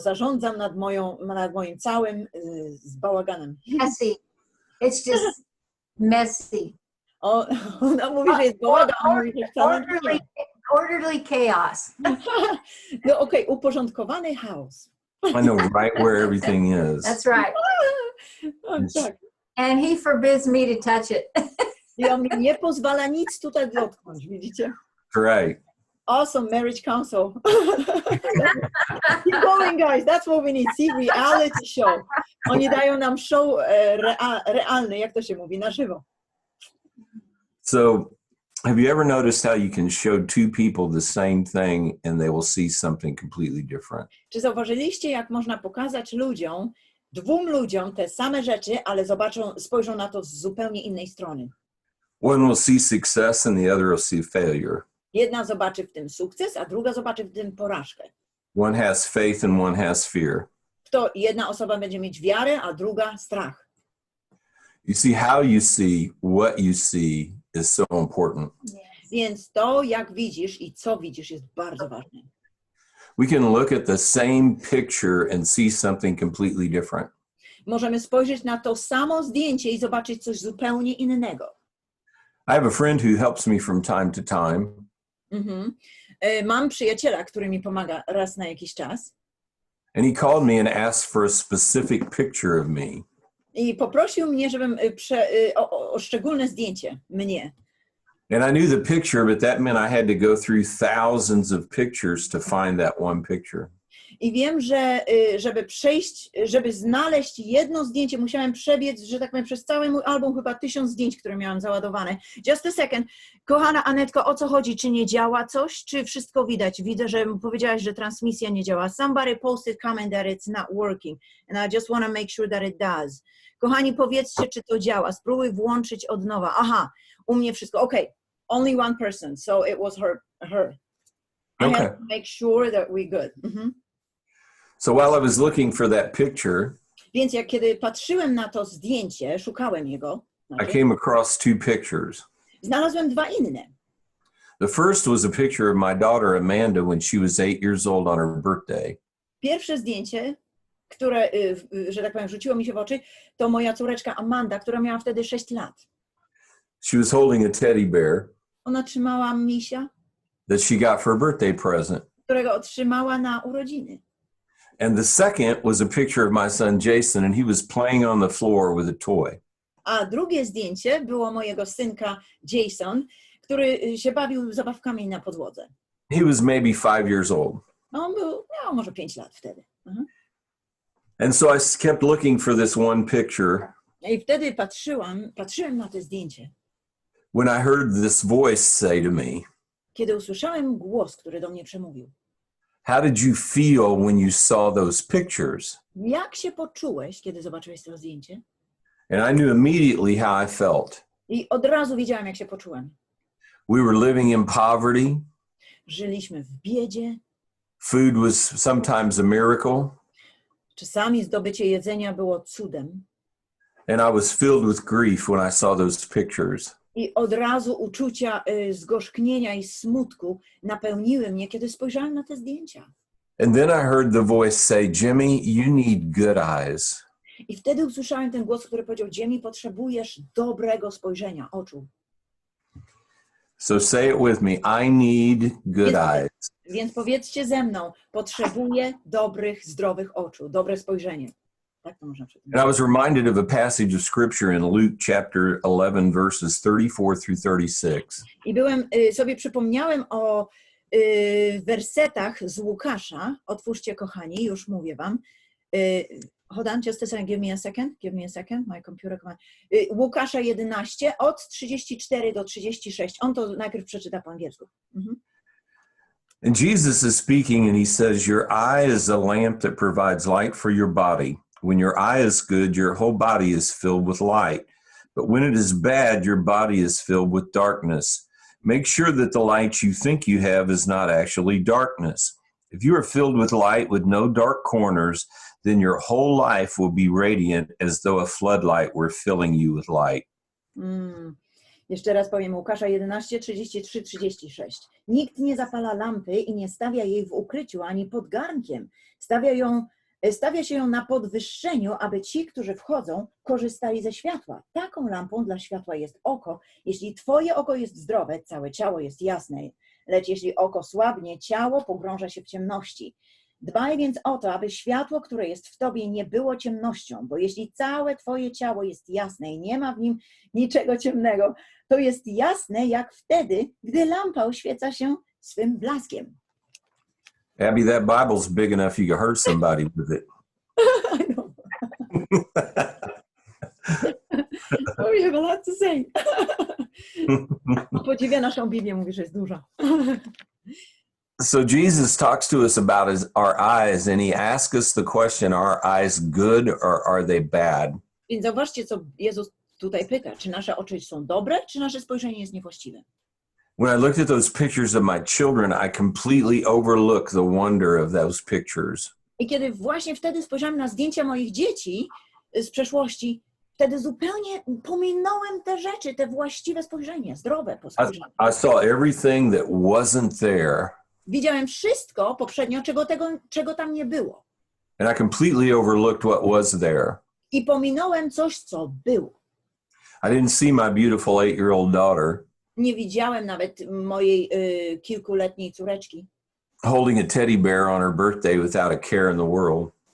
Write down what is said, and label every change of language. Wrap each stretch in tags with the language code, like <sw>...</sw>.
<pl>Zarządzam nad moim całym z bałaganem.</pl> <en>Messy. It's just messy.</en> <pl>Ona mówi, że jest bałagan, a mówi, że wcale nie.</pl> <en>Orderly chaos.</en> <pl>No okej, uporządkowany chaos.</pl> <en>I know right where everything is. That's right.</en> <pl>O, tak.</pl> <en>And he forbids me to touch it.</en> <pl>I on mi nie pozwala nic tutaj dotknąć, widzicie?</pl> <en>Right. Awesome marriage counsel. Keep going, guys. That's what we need. See, reality show.</en> <pl>Oni dają nam show realny, jak to się mówi, na żywo.</pl> <en>So, have you ever noticed how you can show two people the same thing and they will see something completely different?</en> <pl>Czy zauważyliście, jak można pokazać dwóm ludziom te same rzeczy, ale spojrzą na to z zupełnie innej strony?</pl> <en>One will see success and the other will see failure.</en> <pl>Jedna zobaczy w tym sukces, a druga zobaczy w tym porażkę.</pl> <en>One has faith and one has fear.</en> <pl>Jedna osoba będzie mieć wiarę, a druga strach.</pl> <en>You see, how you see what you see is so important.</en> <pl>Więc to, jak widzisz i co widzisz, jest bardzo ważne.</pl> <en>We can look at the same picture and see something completely different.</en> <pl>Możemy spojrzeć na to samo zdjęcie i zobaczyć coś zupełnie innego.</pl> <en>I have a friend who helps me from time to time.</en> <pl>Mam przyjaciela, który mi pomaga raz na jakiś czas.</pl> <en>And he called me and asked for a specific picture of me.</en> <pl>I poprosił mnie, żebym o szczególne zdjęcie mnie.</pl> <en>And I knew the picture, but that meant I had to go through thousands of pictures to find that one picture.</en> <pl>I wiem, że żeby znaleźć jedno zdjęcie, musiałem przebiec, że tak powiem, przez cały mój album, chyba 1000 zdjęć, które miałam załadowane.</pl> <en>Just a second.</en> <pl>Kochana Anetko, o co chodzi? Czy nie działa coś? Czy wszystko widać? Widzę, że powiedziałaś, że transmisja nie działa.</pl> <en>Somebody posted comment that it's not working. And I just want to make sure that it does.</en> <pl>Kochani, powiedzcie, czy to działa. Spróbuj włączyć od nowa. Aha, u mnie wszystko.</pl> <en>Okay, only one person. So it was her. I Okay. had to make sure that we're good. So while I was looking for that picture,</en> <pl>Więc kiedy patrzyłem na to zdjęcie, szukałem jego,</pl> <en>I came across two pictures.</en> <pl>znalazłem dwa inne.</pl> <en>The first was a picture of my daughter Amanda when she was 8 years old on her birthday.</en> <pl>Pierwsze zdjęcie, które, że tak powiem, rzuciło mi się w oczy, to moja córeczka Amanda, która miała wtedy 6 lat.</pl> <en>She was holding a teddy bear</en> <pl>Ona trzymała misia,</pl> <en>that she got for a birthday present.</en> <pl>którego otrzymała na urodziny.</pl> <en>And the second was a picture of my son Jason, and he was playing on the floor with a toy.</en> <pl>A drugie zdjęcie było mojego synka Jason, który się bawił zabawkami na podłodze.</pl> <en>He was maybe 5 years old.</en> <pl>On miał może 5 lat wtedy.</pl> <en>And so I kept looking for this one picture.</en> <pl>I wtedy patrzyłem na to zdjęcie.</pl> <en>When I heard this voice say to me,</en> <pl>Kiedy usłyszałem głos, który do mnie przemówił.</pl> <en>how did you feel when you saw those pictures?</en> <pl>Jak się poczułeś, kiedy zobaczyłeś to zdjęcie?</pl> <en>And I knew immediately how I felt.</en> <pl>I od razu wiedziałem, jak się poczułem.</pl> <en>We were living in poverty.</en> <pl>Żyliśmy w biedzie.</pl> <en>Food was sometimes a miracle.</en> <pl>Czasami zdobycie jedzenia było cudem.</pl> <en>And I was filled with grief when I saw those pictures.</en> <pl>I od razu uczucia zgorzknienia i smutku napełniły mnie, kiedy spojrzałem na te zdjęcia.</pl> <en>And then I heard the voice say, Jimmie, you need good eyes.</en> <pl>I wtedy usłyszałem ten głos, który powiedział: Jimmie, potrzebujesz dobrego spojrzenia, oczu.</pl> <en>So say it with me. I need good eyes.</en> <pl>Więc powiedzcie ze mną: potrzebuję dobrych, zdrowych oczu, dobre spojrzenie. Tak to można przeczytać.</pl> <en>And I was reminded of a passage of scripture in Luke chapter 11, verses 34 through 36.</en> <pl>I sobie przypomniałem o wersetach z Łukasza. Otwórzcie, kochani, już mówię wam.</pl> <en>Hold on, just a second, give me a second, my computer command.</en> <pl>Łukasza 11, od 34 do 36. On to najpierw przeczyta po angielsku.</pl> <en>And Jesus is speaking and he says, your eye is a lamp that provides light for your body. When your eye is good, your whole body is filled with light. But when it is bad, your body is filled with darkness. Make sure that the light you think you have is not actually darkness. If you are filled with light with no dark corners, then your whole life will be radiant as though a floodlight were filling you with light.</en> <pl>Jeszcze raz powiem, Łukasza 11, 33, 36. Nikt nie zapala lampy i nie stawia jej w ukryciu ani pod garnkiem. Stawia się ją na podwyższeniu, aby ci, którzy wchodzą, korzystali ze światła. Taką lampą dla światła jest oko. Jeśli twoje oko jest zdrowe, całe ciało jest jasne. Lecz jeśli oko słabnie, ciało pogrąża się w ciemności. Dbaj więc o to, aby światło, które jest w tobie, nie było ciemnością, bo jeśli całe twoje ciało jest jasne i nie ma w nim niczego ciemnego, to jest jasne jak wtedy, gdy lampa oświeca się swym blaskiem.</pl> <en>Abby, that Bible's big enough you could hurt somebody with it. I know. We have a lot to say.</en> <pl>Podziwia naszą Biblię, mówi, że jest duża.</pl> <en>So Jesus talks to us about our eyes, and he asks us the question, are our eyes good or are they bad?</en> <pl>Więc zauważcie, co Jezus tutaj pyta. Czy nasze oczy są dobre, czy nasze spojrzenie jest niewłaściwe?</pl> <en>When I looked at those pictures of my children, I completely overlooked the wonder of those pictures.</en> <pl>I kiedy właśnie wtedy spojrzałem na zdjęcia moich dzieci z przeszłości, wtedy zupełnie pominąłem te rzeczy, te właściwe spojrzenie, zdrowe spojrzenie.</pl> <en>I saw everything that wasn't there.</en> <pl>Widziałem wszystko poprzednio, czego tam nie było.</pl> <en>And I completely overlooked what was there.</en> <pl>I pominąłem coś, co było.</pl> <en>I didn't see my beautiful 8-year-old daughter</en> <pl>Nie widziałem nawet mojej kilkuletniej córeczki</pl> <en>holding a teddy bear on her birthday without a care in the world.</en>